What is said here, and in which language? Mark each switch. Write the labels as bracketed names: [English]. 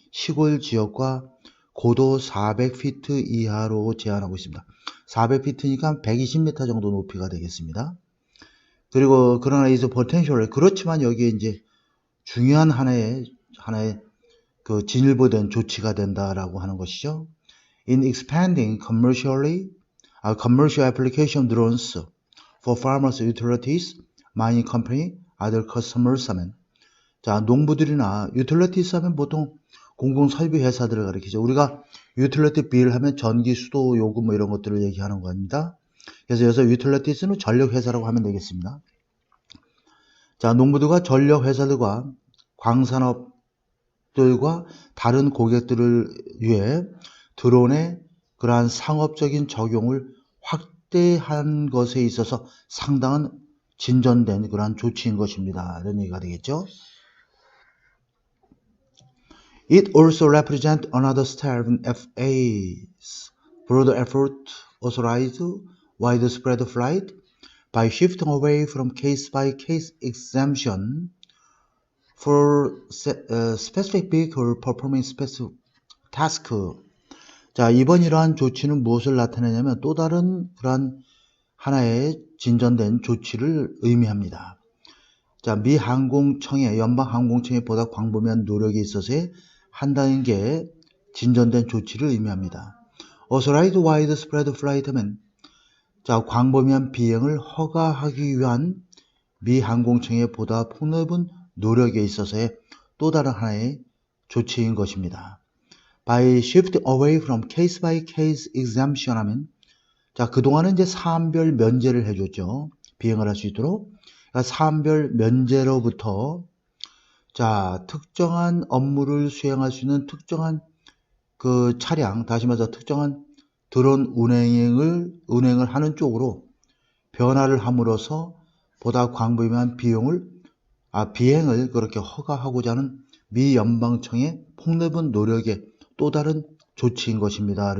[Korean] 시골 지역과 고도 400피트 이하로 제한하고 있습니다. 400피트니까 120m 정도 높이가 되겠습니다. 그리고 그러나 이제 potential, 그렇지만 여기에 이제 중요한 하나의 그 진일보된 조치가 된다라고 하는 것이죠. [English] In expanding commercial application drones for farmers, utilities, mining company, other customers [Korean] 하면, 자, 농부들이나 utilities 하면 보통 공공설비 회사들을 가리키죠. 우리가 utility bill 하면 전기, 수도, 요금 뭐 이런 것들을 얘기하는 겁니다. 그래서 여기서 utilities는 전력회사라고 하면 되겠습니다. 자, 농부들과 전력회사들과 광산업들과 다른 고객들을 위해 드론의 그러한 상업적인 적용을 확대한 것에 있어서 상당한 진전된 그러한 조치인 것입니다, 이런 얘기가 되겠죠. [English] It also represents another step in FAA's broader effort to authorize widespread flight by shifting away from case-by-case exemption for specific vehicle performing specific task. [Korean] 자, 이번 이러한 조치는 무엇을 나타내냐면 또 다른 그러한 하나의 진전된 조치를 의미합니다. 자, 미 항공청의 연방 항공청에 보다 광범위한 노력이 있어서 한다는 게 진전된 조치를 의미합니다. [English] Authorized widespread flight [Korean] 하면, 자, 광범위한 비행을 허가하기 위한 미 항공청의 보다 폭넓은 노력에 있어서의 또 다른 하나의 조치인 것입니다. [English] By shifting away from case by case exemption [Korean] 하면 자, 그동안은 이제 사안별 면제를 해줬죠. 비행을 할 수 있도록. 그러니까 사안별 면제로부터 자, 특정한 업무를 수행할 수 있는 특정한 그 차량, 다시 말해서 특정한 드론 운행을 하는 쪽으로 변화를 함으로써 보다 광범위한 비행을 그렇게 허가하고자 하는 미 연방청의 폭넓은 노력의 또 다른 조치인 것입니다.